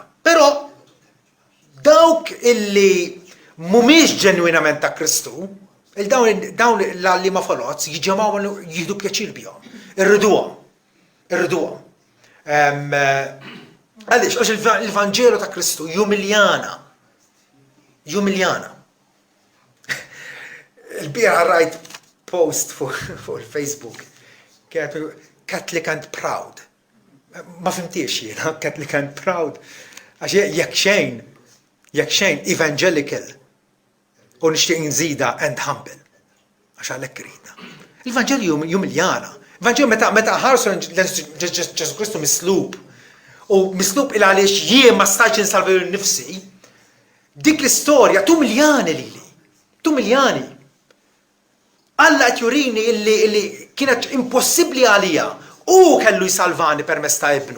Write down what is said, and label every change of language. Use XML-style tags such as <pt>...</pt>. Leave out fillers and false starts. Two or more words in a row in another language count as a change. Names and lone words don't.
<mt>Però dawk illi mhumiex ġenwinament ta' Kristu, dawn li ma folots jiġġemgħu jieħdu pjaċir bihom. Irriduhom. Għaliex għax il-Vanġelu ta' Kristu jumiljana. Il-bieraħ rajt post fuq il-Facebook</mt> <en>Catholic and proud.</en> <mt>Ma fimtiex jiena</mt> <en>Catholic and proud.</en> <mt>Għax jekk xejn evangelical u nixtieq nżida</mt> <en>and humble.</en> <mt>Għax għalhekk ridna. Il-Vanġelu jumiljana. Il-Vanġelu meta ħarsu Ġesu Kristu mislub. U mislub il għaliex jien ma stajtx insalva nnifsi, dik l-istorja tumiljani lili. Tumiljani. Alla qed jurini illi kienet impossibbli għalija u kellu jsalvani permezz ta' ibnu.</mt>